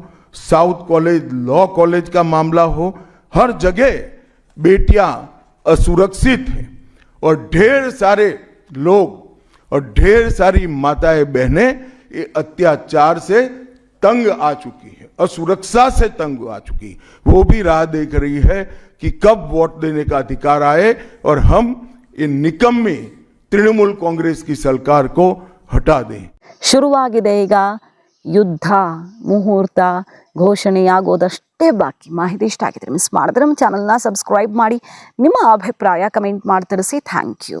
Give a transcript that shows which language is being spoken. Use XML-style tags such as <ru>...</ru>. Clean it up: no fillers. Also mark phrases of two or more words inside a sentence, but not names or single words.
<hi>साउथ कॉलेज लॉ कॉलेज का मामला हो, हर जगह बेटियां असुरक्षित हैं और ढेर सारे लोग और ढेर सारी माताएं बहनें ये अत्याचार से तंग आ चुकी है, असुरक्षा से तंग आ चुकी, वो भी राह देख रही है कि कब वोट देने का अधिकार आए और हम ये निकम्मी तृणमूल कांग्रेस की सरकार को हटा दें।</hi> <kn>ಶುರುವಾಗಿದೆ ಈಗ ಯುದ್ಧ ಮುಹೂರ್ತ ಘೋಷಣೆಯಾಗೋದಷ್ಟೇ ಬಾಕಿ. ಮಾಹಿತಿ ಇಷ್ಟ ಆಗಿದ್ರೆ ಮಿಸ್ ಮಾಡಿದ್ರೆ ನಮ್ಮ ಚಾನಲ್ನ ಸಬ್ಸ್ಕ್ರೈಬ್ ಮಾಡಿ, ನಿಮ್ಮ ಅಭಿಪ್ರಾಯ ಕಮೆಂಟ್ ಮಾಡಿ ತಿಳಿಸಿ.</kn> <en>thank you.</en>